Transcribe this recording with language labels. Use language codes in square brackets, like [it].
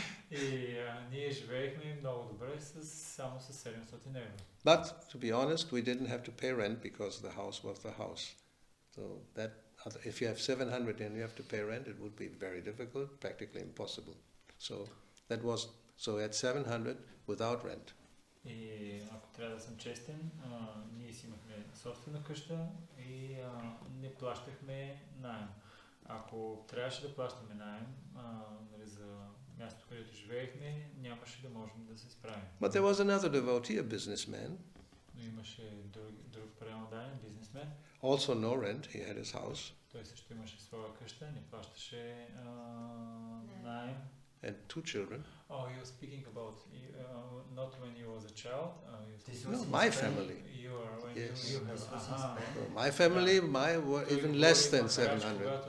[bg] И ние живеехме много добре само с 700 евро. [en] But, to be honest, we didn't have to pay rent because the house was the house. So that, if you have 700 and you have to pay rent, it would be very difficult, practically impossible. So at 700 without rent. [bg] И ако трябва да съм честен, ние си имахме собствена къща и не плащахме наем. Ако трябваше да плащаме наем за мястото, където живеехме, нямаше да можем да се справим. [en] But there was another devotee, a businessman. [bg] Но имаше друг преданен бизнесмен. [en] Also no rent, he had his house. [bg] Той също имаше своя къща, не плащаше наем. [en] And 2 children. Oh, you were speaking about not when you was a child. No, my family. Yes. My family, were even less than 700.